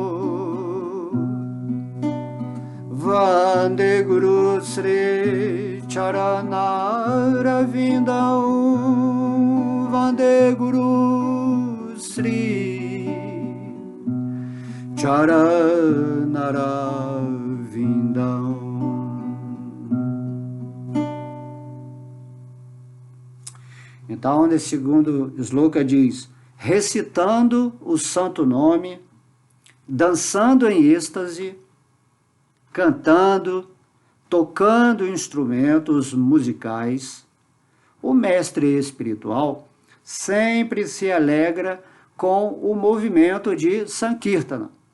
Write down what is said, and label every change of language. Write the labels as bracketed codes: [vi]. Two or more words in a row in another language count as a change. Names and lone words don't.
[sa] वन्दे गुरु श्री चरणारविन्दम् वन्दे गुरु श्री चरणारविन्दम्. [pt] Então, nesse segundo sloka diz: recitando o santo nome, dançando em êxtase, cantando, tocando instrumentos musicais, o mestre espiritual sempre se alegra com o movimento de Sankirtana